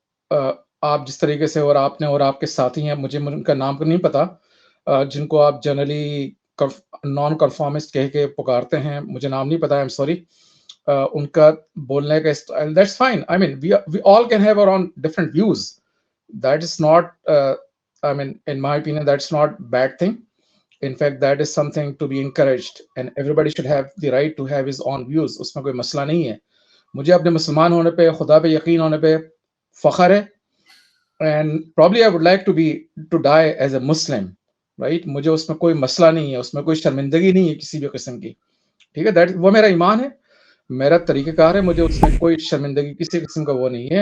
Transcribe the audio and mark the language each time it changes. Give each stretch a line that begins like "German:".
Hindi: आप जिस तरीके से और आपने और आपके साथी हैं, मुझे उनका नाम तो नहीं पता, जिनको आप जनरली नॉन कन्फॉर्मिस्ट कह के पुकारते हैं, मुझे नाम नहीं पता,
English: I am sorry.
Hindi: उनका बोलने का style,
English: That's fine. I mean we all can have our own different views, that is not, I mean in my opinion that's not bad thing. In fact, that is something to be encouraged, and everybody should have the right to have his own views.
Hindi: उसमें कोई मसला नहीं है। मुझे अपने मुसलमान होने पे, खुदा पे यकीन होने पे फ़ख्र है,
English: And probably I would like to die as a Muslim, right?
Hindi: मुझे उसमें कोई मसला नहीं है, उसमें कोई शर्मिंदगी नहीं है किसी भी किस्म की, ठीक है? दैट वो मेरा ईमान है, मेरा तरीक़ेकार है, मुझे उसमें कोई शर्मिंदगी किसी किस्म का वो नहीं है।